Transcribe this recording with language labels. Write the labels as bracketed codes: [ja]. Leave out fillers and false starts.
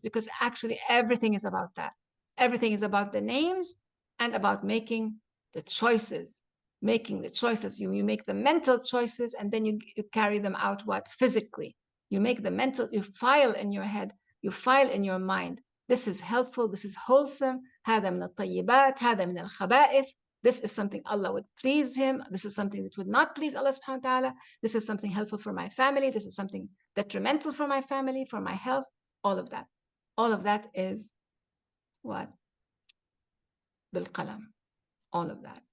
[en] Because actually everything is about that. Everything is about the names and about making the choices. Making the choices. You make the mental choices and then you carry them out what? Physically. You make the mental, you file in your head, you file in your mind. This is helpful, this is wholesome. [ar] هذا من الطيبات, هذا من الخبائث. [en] This is something Allah would please him. This is something that would not please Allah subhanahu wa ta'ala. This is something helpful for my family. This is something detrimental for my family, for my health, all of that. All of that is what? Bil qalam. All of that.